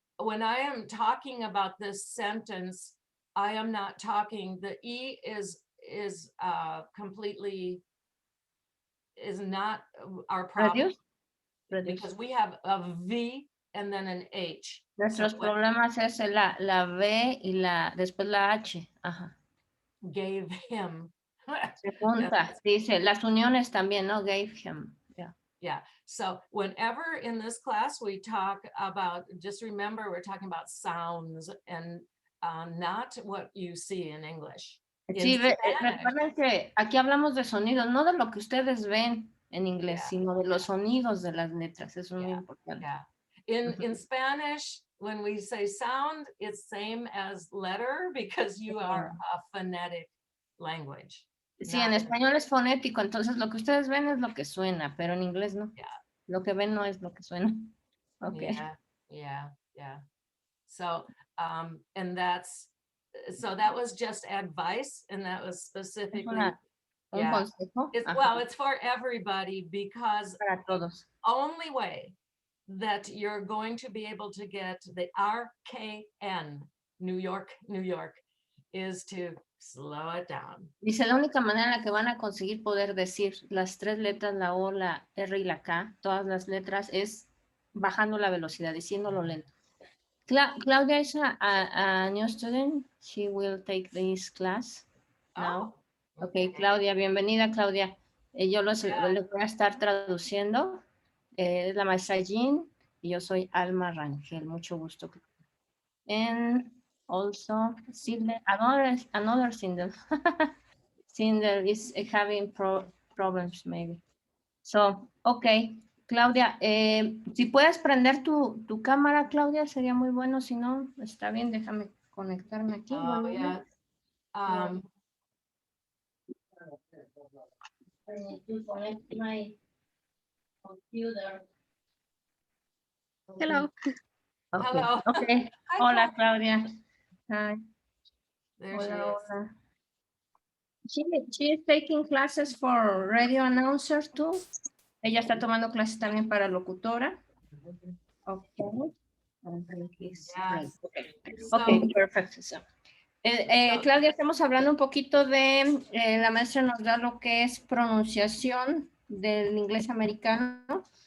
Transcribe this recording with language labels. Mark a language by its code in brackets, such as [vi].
[en] When I am talking about this sentence, I am not talking, the E is completely, is not our problem. Reduce. Because we have a V and then an H. [es] Nuestros problemas es la V y después la H. Ajá. [en] Gave him. [es] Se junta, dice, las uniones también, ¿no? [en] Gave him. Yeah. Yeah. So whenever in this class we talk about, just remember we're talking about sounds and not what you see in English. [es] Sí, recuerden que aquí hablamos de sonidos, no de lo que ustedes ven en inglés, sino de los sonidos de las letras. Eso es muy importante. [en] Yeah. In Spanish, when we say sound, it's same as letter because you are a phonetic language. [es] Sí, en español es fonético, entonces lo que ustedes ven es lo que suena, pero en inglés no. [en] Yeah. [es] Lo que ven no es lo que suena. [en] Okay. Yeah. So, and that was just advice, and that was specifically, [es] un consejo. [en] Well, it's for everybody because [es] para todos. [en] The only way that you're going to be able to get the RKN, New York, is to slow it down. [es] Dice, la única manera en la que van a conseguir poder decir las tres letras, la O, la R y la K, todas las letras, es bajando la velocidad, diciéndolo lento. [en] Claudia is a new student. She will take this class now. [es] Okay, Claudia, bienvenida, Claudia. Yo les voy a estar traduciendo. Es la maestra Jean y yo soy Alma Rangel. Mucho gusto. [en] And also, Cinder, another Cinder. Cinder is having problems, maybe. So, okay. [es] Claudia, si puedes prender tu cámara, Claudia, sería muy bueno. Si no, está bien, déjame conectarme aquí. [en] Yeah. I need to connect my computer. Hello. Okay. Hello. Okay. Hi, [es] Hola, Claudia. Hi. [en] There she is. She is taking classes for radio announcer too. [es] Ella está tomando clases también para locutora. [en] Okay. Yes. Okay, perfect. [es] So, Claudia, estamos hablando un poquito de, la maestra nos da lo que es pronunciación del inglés americano.